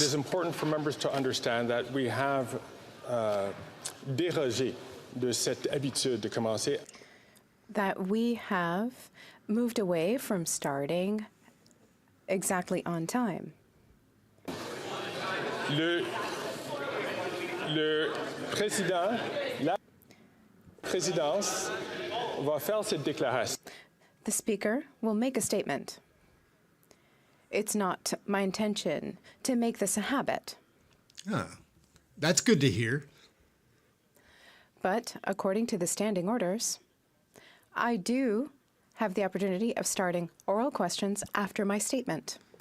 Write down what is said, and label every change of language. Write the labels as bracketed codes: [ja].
[en] It is important for members to understand that we have [fr] dérogé de cette habitude de commencer. [en] That we have moved away from starting exactly on time. [fr] Le président, la présidence va faire cette déclaration. [en] The Speaker will make a statement. It's not my intention to make this a habit. That's good to hear. But according to the standing orders, I do have the opportunity of starting oral questions after my statement.